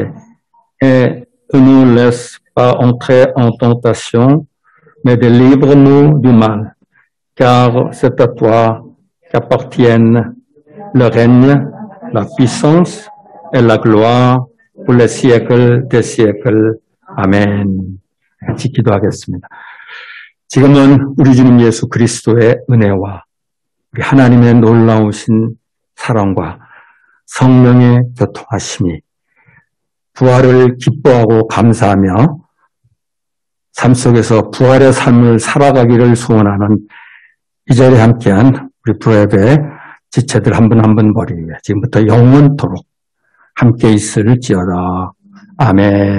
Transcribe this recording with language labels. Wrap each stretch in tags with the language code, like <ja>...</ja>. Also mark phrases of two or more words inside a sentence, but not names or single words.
<fr>Et ne nous laisse pas entrer en tentation, mais délivre-nous du mal. Car c'est à toi qu'appartiennent le règne, la puissance et la gloire pour les siècles des siècles.</fr> <ko>아멘. 같이 기도하겠습니다. 지금은 우리 주님 예수 그리스도의 은혜와 우리 하나님의 놀라우신 사랑과 성령의 교통하심이 부활을 기뻐하고 감사하며 삶 속에서 부활의 삶을 살아가기를 소원하는 이 자리에 함께한 우리 프로예배 지체들 한 분 한 분 머리 위에 지금부터 영원토록 함께 있을지어다.</ko>